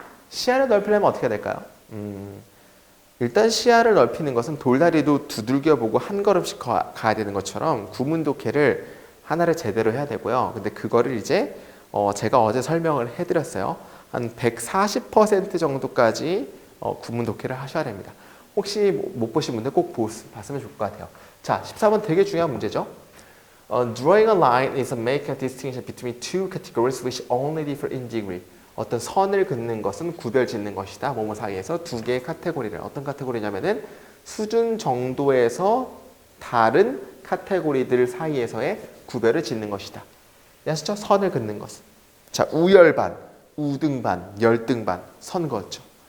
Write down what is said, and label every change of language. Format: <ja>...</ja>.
<ko>시야를 넓히려면 어떻게 해야 될까요? 일단 시야를 넓히는 것은 돌다리도 두들겨 보고 한 걸음씩 가야 되는 것처럼 구문독해를 하나를 제대로 해야 되고요. 근데 그거를 이제 제가 어제 설명을 해드렸어요. 한 140% 정도까지 구문독해를 하셔야 됩니다. 혹시 못 보신 분들 꼭 봤으면 좋을 것 같아요. 자, 14번 되게 중요한 문제죠.</ko> <en>Drawing a line is making a distinction between two categories which only differ in degree.</en> <ko>어떤 선을 긋는 것은 구별 짓는 것이다. 뭐뭐 사이에서 두 개의 카테고리를. 어떤 카테고리냐면은 수준 정도에서 다른 카테고리들 사이에서의 구별을 짓는 것이다. 아시죠? 선을 긋는 것은. 자, 우열반, 우등반, 열등반, 선 그었죠.</ko>